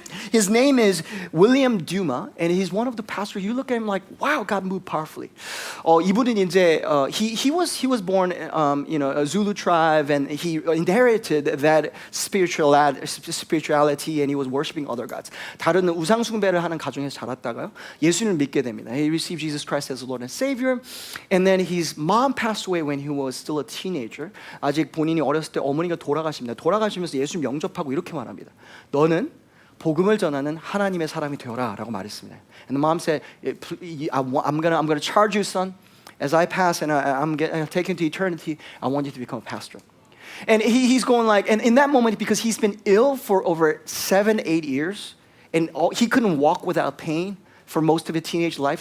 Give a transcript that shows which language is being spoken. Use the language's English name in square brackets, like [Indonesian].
[English] His name is William Duma, and he's one of the pastors. You look at him like, wow, God moved powerfully. [Korean] 이분은 이제 [English] he was born, a Zulu tribe, and he inherited that spirituality, and he was worshiping other gods. [Korean] 다른 우상 숭배를 하는 가정에서 자랐다가요, 예수님을 믿게 됩니다. [English] He received Jesus Christ as the Lord and Savior, and then his mom passed away when he was still a teenager. [Korean] 아직 본인이 어렸을 때 어머니가 돌아가십니다. 돌아가시면서 예수님 영접하고 이렇게 말합니다. 너는 복음을 전하는 하나님의 사람이 되어라라고 말했습니다. [English] And the mom said, I'm gonna charge you, son, as I pass and I'm taken to eternity. I want you to become a pastor. And he's going like, and in that moment, because he's been ill for over 7-8 years, and he couldn't walk without pain for most of his teenage life.